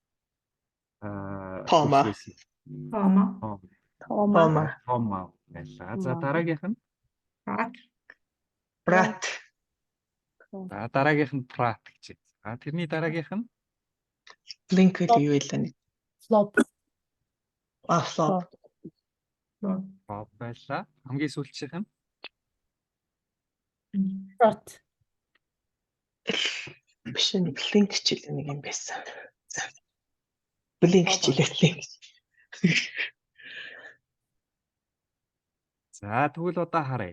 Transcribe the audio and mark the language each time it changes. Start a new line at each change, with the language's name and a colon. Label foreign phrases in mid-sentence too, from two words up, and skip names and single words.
Mongolian: Тома. байлаа. За дараагийнх нь Prat. За дараагийнх нь Prat гэж байна. Тэрний дараагийнх нь Blink гэдэг юу вэ? Flop. Flop. Pop байлаа. Хамгийн сүүлчийнх нь Prat. Биш нэг Blink хичээл нэг юм байсан. Blink хичээлээ. За тэгвэл одоо харъя.